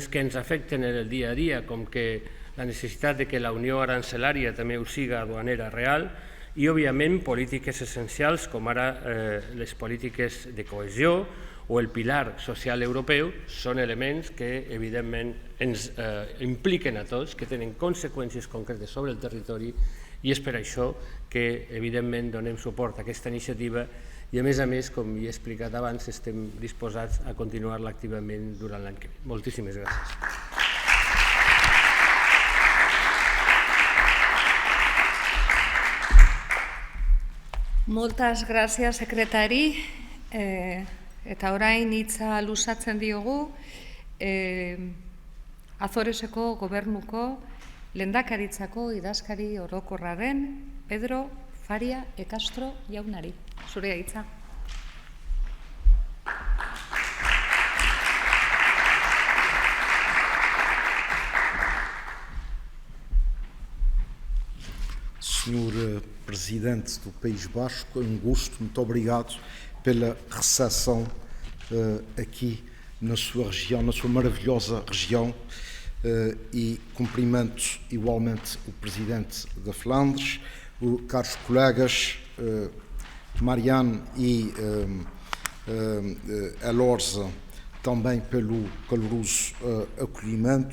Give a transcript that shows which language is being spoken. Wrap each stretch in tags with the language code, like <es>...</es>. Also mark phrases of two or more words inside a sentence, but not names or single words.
<ca>que ens afecten en el dia a dia, com que la necessitat que la unió arancelària també ho siga aduanera real i, òbviament, polítiques essencials com ara les polítiques de cohesió o el pilar social europeu són elements que, evidentment, ens impliquen a tots, que tenen conseqüències concretes sobre el territori i és per això que, evidentment, donem suport a aquesta iniciativa i, a més, com he explicat abans, estem disposats a continuar-la activament durant l'any que ve. Moltíssimes gràcies. Moltes gràcies, secretari.</ca> <eu>Eta orain hitza luzatzen diogu Azoreseko gobernuko lehendakaritzako idazkari orokorra den Pedro Faria e Castro jaunari. Zurea hitza.</eu> <pt>Senhor Presidente do País Basco, é um gosto, muito obrigado pela recepção aqui na sua região, na sua maravilhosa região, e cumprimento igualmente o Presidente da Flandres, os caros colegas Marianne e Elorza, também pelo caloroso acolhimento.</pt>